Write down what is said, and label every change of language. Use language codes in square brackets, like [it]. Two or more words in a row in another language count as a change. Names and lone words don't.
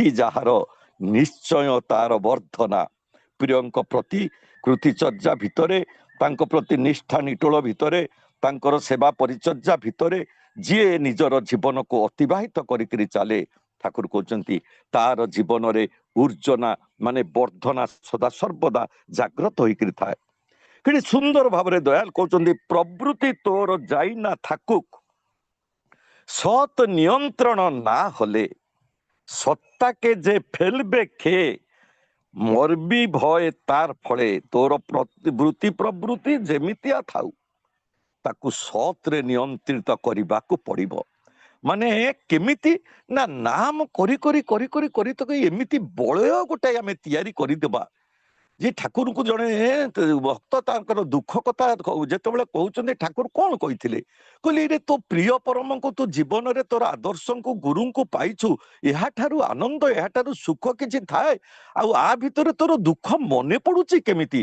[or] ଯାହାର ନିଶ୍ଚୟ ତାର ବର୍ଦ୍ଧନା ପ୍ରିୟଙ୍କ ପ୍ରତି କୃତିଚର୍ଯ୍ୟା ଭିତରେ ତାଙ୍କ ପ୍ରତି ନିଷ୍ଠା ନିଟୋଳ ଭିତରେ ତାଙ୍କର ସେବା ପରିଚର୍ଯ୍ୟା ଭିତରେ ଯିଏ ନିଜର ଜୀବନକୁ ଅତିବାହିତ କରିକିରି ଚାଲେ ଠାକୁର କହୁଛନ୍ତି ତାର ଜୀବନରେ ଉର୍ଜନା ମାନେ ବର୍ଦ୍ଧନା ସଦା ସର୍ବଦା ଜାଗ୍ରତ ହୋଇକିରି ଥାଏ କେତେ ସୁନ୍ଦର ଭାବରେ ଦୟାଲ କହୁଛନ୍ତି ପ୍ରବୃତ୍ତି ତୋର ଯାଇନା ଥାକୁକ [bn] সৎ নিয়ন্ত্রণ না হলে সত্তাকে যে ফেলবে খেয়ে মরবি ভয় তার ফলে তোর বৃত্তি প্রবৃত্তি [or] যেমিতিଆ ଥାଉ ତାକୁ ସତରେ ନିୟନ୍ତ୍ରିତ କରିବାକୁ ପଡିବ ମାନେ କେମିତି ନା ନାମ କରି କରି କରି କରି କରି ତ ଏମିତି ବଳୟ ଗୋଟେ ଆମେ ତିଆରି କରିଦେବା ଯେ ଠାକୁରଙ୍କୁ ଜଣେ ଭକ୍ତ ତାଙ୍କର ଦୁଃଖ କଥା ଯେତେବେଳେ କହୁଛନ୍ତି ଠାକୁର କଣ କହିଥିଲେ କହିଲେ ଏଇରେ ତୋ ପ୍ରିୟ ପରମଙ୍କୁ ତୁ ଜୀବନରେ ତୋର ଆଦର୍ଶଙ୍କୁ ଗୁରୁଙ୍କୁ ପାଇଛୁ ଏହାଠାରୁ ଆନନ୍ଦ ଏହାଠାରୁ ସୁଖ କିଛି ଥାଏ ଆଉ ଆ ଭିତରେ ତୋର ଦୁଃଖ ମନେ ପଡୁଛି କେମିତି